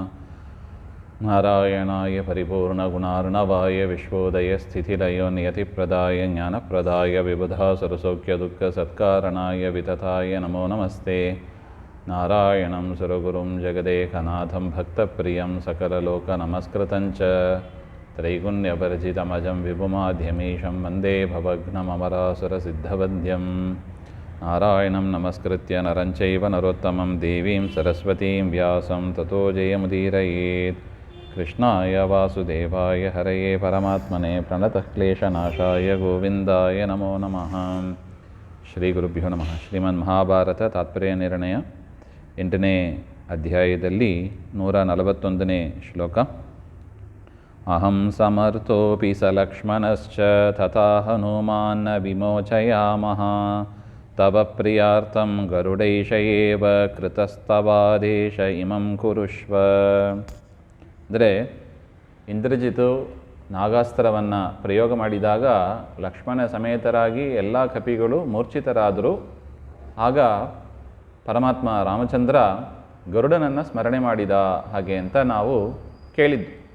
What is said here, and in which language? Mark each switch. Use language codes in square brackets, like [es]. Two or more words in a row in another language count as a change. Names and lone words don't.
[sa] ನಾರಾಯಣಾಯ ಪರಿಪೂರ್ಣಗುಣಾರ್ಣವಾಯ ವಿಶ್ವೋದಯಸ್ಥಿತಿಲಯೋ ನಿಯತಿಪ್ರದಾಯ ಜ್ಞಾನಪ್ರದಾಯ ವಿಬುಧಾಸುರಸೌಖ್ಯದುಃಖಸತ್ಕಾರಣಾಯ ವಿತತಾಯ ನಮೋ ನಮಸ್ತೆ. ನಾರಾಯಣಂ ಸುರಗುರುಂ ಜಗದೇಕನಾಥಂ ಭಕ್ತಪ್ರಿಯಂ ಸಕಲಲೋಕನಮಸ್ಕೃತಂಚ ತ್ರೈಗುಣ್ಯಪರಿಚಿತಮಜಂ ವಿಭುಮಾಧ್ಯಮೀಶಂ ವಂದೇ ಭವಘ್ನಮಮರಾಸುರಸಿದ್ಧವದ್ಯಂ. ನಾರಾಯಣಂ ನಮಸ್ಕೃತ್ಯ ನರಂ ಚೈವ ನರೋತ್ತಮಂ ದೇವೀಂ ಸರಸ್ವತೀಂ ವ್ಯಾಸಂ ತತೋ ಜಯಮುದೀರಯೇತ್. ಕೃಷ್ಣಾಯ ವಾಸುದೇವಾಯ ಹರಯೇ ಪರಮಾತ್ಮನೇ ಪ್ರಣತಃ ಕ್ಲೇಶನಾಶಾಯ ಗೋವಿಂದಾಯ ನಮೋ ನಮಃ. ಶ್ರೀ ಗುರುಭ್ಯೋ ನಮಃ. [kn] ಶ್ರೀಮನ್ ಮಹಾಭಾರತ ತಾತ್ಪರ್ಯ ನಿರ್ಣಯ 8ನೇ ಅಧ್ಯಾಯದಲ್ಲಿ 141ನೇ ಶ್ಲೋಕ. [sa] ಅಹಂ ಸಮರ್ಥೋಪಿ ಸ ಲಕ್ಷ್ಮಣಶ್ಚ ತಥಾ ಹನುಮಾನ್ ವಿಮೋಚಯಾಮಃ ತವ ಪ್ರಿಯಾರ್ಥಂ ಗರುಡೈಷ ಏವ ಕೃತಸ್ತವಾದೇಶ ಇಮಂ ಕುರುಷ್ವ. [kn] ಅಂದರೆ ಇಂದ್ರಜಿತು ನಾಗಾಸ್ತ್ರವನ್ನು ಪ್ರಯೋಗ ಮಾಡಿದಾಗ ಲಕ್ಷ್ಮಣ ಸಮೇತರಾಗಿ ಎಲ್ಲ ಕಪಿಗಳು ಮೂರ್ಛಿತರಾದರು. ಆಗ ಪರಮಾತ್ಮ ರಾಮಚಂದ್ರ ಗರುಡನನ್ನು ಸ್ಮರಣೆ ಮಾಡಿದ ಹಾಗೆ ಅಂತ ನಾವು ಕೇಳಿದ್ದು.